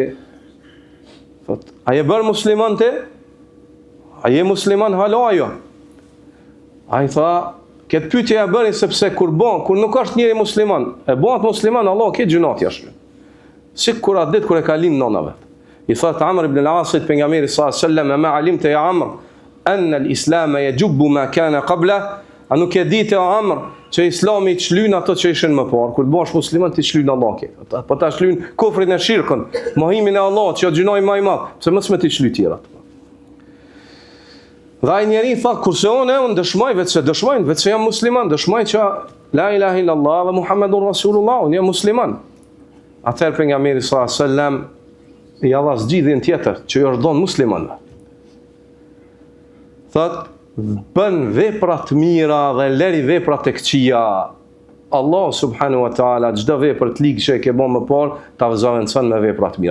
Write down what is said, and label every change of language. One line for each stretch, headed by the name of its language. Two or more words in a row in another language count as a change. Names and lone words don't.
Albanian: Thot: "A je bërë musliman ti? A je musliman hala jo?" Ai tha: "Këtë pyetje ja bëri sepse kur nuk është njëri musliman, e bëhet musliman, Allah ke gjunat jashtë." Si kur atë ditë kur e ka lind nona vet. I thot Amr ibn al-Asit pejgamberi
Arabic: صلى الله عليه وسلم: "ما علمت يا عمرو أن الإسلام يجب ما كان قبله?"
Albanian: A nuk e ditë o Amr që Islami të shlyn ato që ishin më parë, kur të bësh musliman ti shlyn Allah ke. Po ta shlyn kufrin e shirkun, mohimin e Allahut që gjunoi më i madh, pse mos me ti shly tjerat. Dhe ai njeri tha: "Kurse unë dëshmoj vetë se jam musliman, dëshmoj që
Arabic: لا إله إلا الله ومحمد رسول الله,
Albanian: unë jam musliman." Atëherë pejgamberi
Arabic: صلى الله عليه وسلم
Albanian: i dha zgjidhjen tjetër që i ordon muslimanëve. Thot: "Bën vepra të mira dhe lëri vepra të këqija. Allah
Arabic: سبحانه وتعالى
Albanian: çdo vepër të ligë që e ke bën më parë ta vazhdon me vepra të mira."